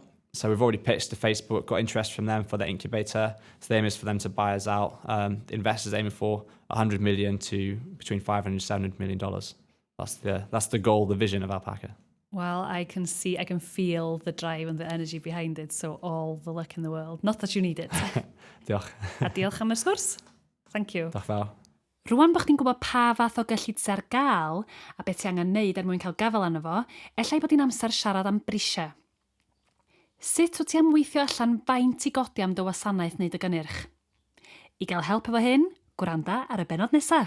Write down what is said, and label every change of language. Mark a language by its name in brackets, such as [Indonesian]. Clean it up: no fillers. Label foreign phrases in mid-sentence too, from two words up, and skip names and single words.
[English] So we've already pitched to Facebook, got interest from them for the incubator. So the aim is for them to buy us out. The investors aiming for $100 million to between $500 and $700 million. That's the goal, the vision of Alpaca. Well, I can feel the drive and the energy behind it, so all the luck in the world. Not that you need it. [Welsh] Diolch. A diolch am y sgwrs. [English] Thank you. [Welsh] Diolch fawr. Rwan bod chdi'n gwybod pa fath o gyllid sy'n ar gael a beth ti angen neud er mwyn cael gafel arno fo, ellai bod hi'n amser siarad am brisiau. Sut wyt ti am weithio allan faint i godi am dy wasanaeth neu dy gynnyrch? I gael help efo hyn, gwranda ar y bennod nesaf.